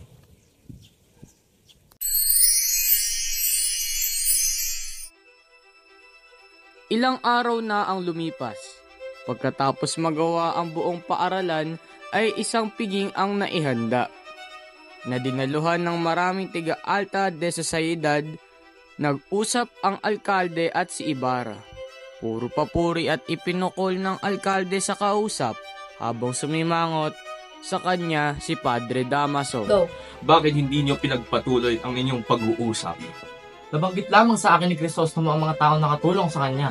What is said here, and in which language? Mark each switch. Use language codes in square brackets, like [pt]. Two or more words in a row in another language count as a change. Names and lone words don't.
[tl] Ilang araw na ang lumipas. Pagkatapos magawa ang buong paaralan, ay isang piging ang naihanda. Na dinaluhan ng maraming tiga- [es] alta de sociedad, [tl] nag-usap ang alkalde at si Ibarra. Puro papuri at ipinukol ng alkalde sa kausap, habang sumimangot sa kanya si Padre Damaso. Bakit hindi niyo pinagpatuloy ang inyong pag-uusap? Nabanggit lamang sa akin ni Crisostomo ang mga taong nakatulong sa kanya.